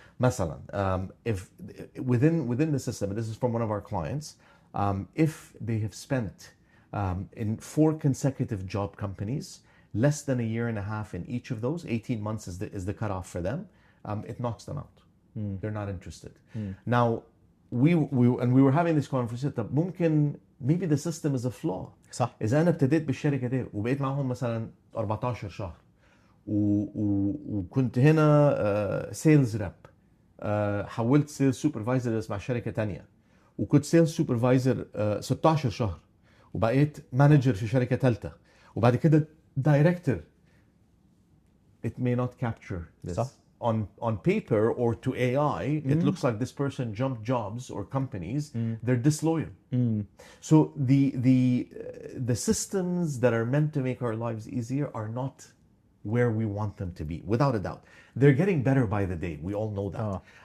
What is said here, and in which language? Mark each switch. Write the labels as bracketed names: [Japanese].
[English] مثلا, if within the system, and this is from one of our clients, if they have spent in 4 consecutive job companies, less than a year and a half in each of those, 18 months is the cutoff for them, it knocks them out. They're not interested. Now, we were having this conversation, [Arabic] طب ممكن [English] maybe the system is a flaw. [Arabic] صح. إذا أنا ابتديت بالشركة دي وبقيت معهم مثلا 14 شهر وكنت هنا سيلز راب، حولت سيلز سوبرفايزر اسمع شركة تانية، وكنت سيلز سوبرفايزر 16 شهر وبقيت مانجر في شركة ثالثة، وبعد كده دايركتور. [English] It may not capture this. [Arabic] صح. [English] On paper or to AI, it looks like this person jumped jobs or companies. They're disloyal. So the systems that are meant to make our lives easier are not where we want them to be, without a doubt. They're getting better by the day. We all know that.